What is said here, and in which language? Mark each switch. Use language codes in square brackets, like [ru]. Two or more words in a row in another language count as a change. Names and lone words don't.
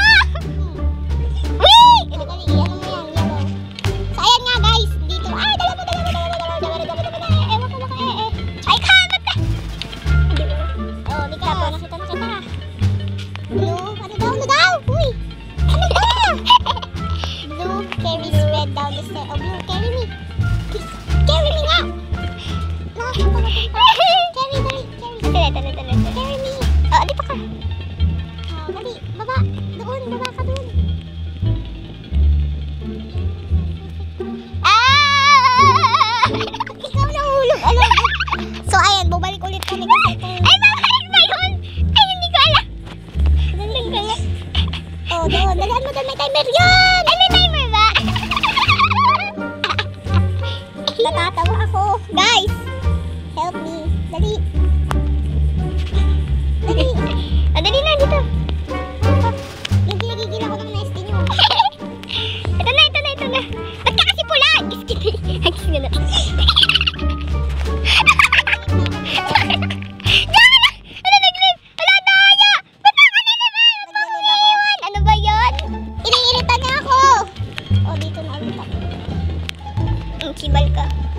[tl] Wee! Ano mo yan, yellow. So, ayan nga guys. Dito. Ay, dala mo. Ewan ko baka Ay, kamat ka. Oh, di ka. Nakita na kita. Blue. Ano daw? Uy. Ano ba? [en] Blue carries red down the stairs. Oh, blue, carry me. Please, carry me nga. Carry, dali, carry. Carry me. [tl] Oh, dito ka. Oh, dali, baba. Doon, baba ka doon. Ikaw nahulog, alam. So, ayan, bubalik ulit kami kasi ito. Ay, babalik ba yun? Ay, hindi ko alam. Oh, doon. Dalaan mo doon. May timer yun. Ay, may timer ba? Natatawa ako. [en] Guys, help me. [tl] Dali. Dali. Oh, dali na dito. Nagigigil ako ng nesting nyo. Ito na. Ba't ka kasi pula? Agis nga na. Kibal ka.